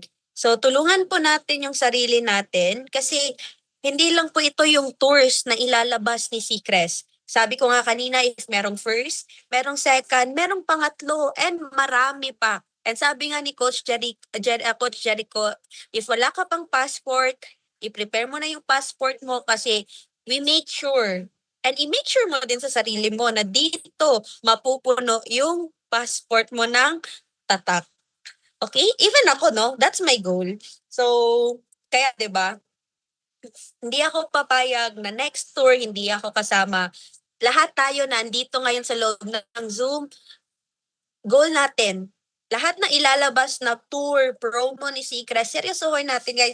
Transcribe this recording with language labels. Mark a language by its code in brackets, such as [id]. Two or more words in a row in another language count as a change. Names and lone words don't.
[tl] So tulungan po natin yung sarili natin kasi hindi lang po ito yung tours na ilalabas ni Seacrest. Sabi ko nga kanina, if merong first, merong second, merong pangatlo, and marami pa. And sabi nga ni Coach Jericho, if wala ka pang passport, i-prepare mo na yung passport mo kasi [en] we make sure and [tl] i-make sure mo din sa sarili mo na dito mapupuno yung passport mo ng tatak. Okay? Even ako, [en] no? That's my goal. So, [tl] kaya 'di ba? Hindi ako papayag na next tour hindi ako kasama. Lahat tayo na andito ngayon sa loob ng Zoom, goal natin. Lahat na ilalabas na tour, promo ni Seacrest, seryosohin natin guys.